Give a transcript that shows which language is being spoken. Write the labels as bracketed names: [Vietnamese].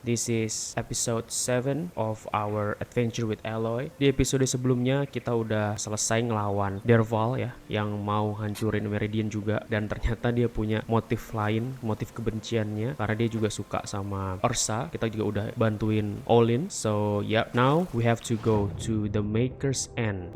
[English] This is episode 7 of our adventure with Aloy. [Indonesian] Di episode sebelumnya kita udah selesai ngelawan Derval ya, yang mau hancurin Meridian juga. Dan ternyata dia punya motif lain, motif kebenciannya, karena dia juga suka sama Ursa. Kita juga udah bantuin Olin. [English] So yeah, now we have to go to the Maker's End.